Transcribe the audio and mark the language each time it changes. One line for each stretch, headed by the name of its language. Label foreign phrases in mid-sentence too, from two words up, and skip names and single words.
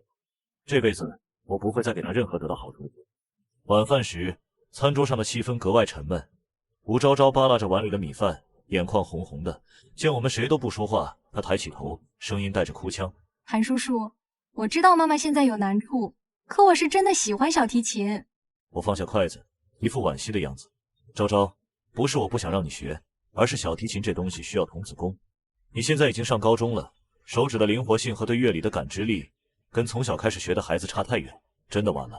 Chinese: 這輩子我不會再給她任何得到好處的。晚飯時，餐桌上的氣氛格外沉悶。吳昭昭扒拉着碗裡的米飯，眼眶紅紅的。見我們誰都不說話，她抬起頭，聲音帶着哭腔：“ 韓叔叔，我知道媽媽現在有難處，可我是真的喜歡小提琴。” 我放下筷子，一副惋惜的樣子。昭昭，不是我不想讓你學，而是小提琴這東西需要童子功。你現在已經上高中了，手指的靈活性和對樂理的感知力，跟從小開始學的孩子差太遠，真的晚了。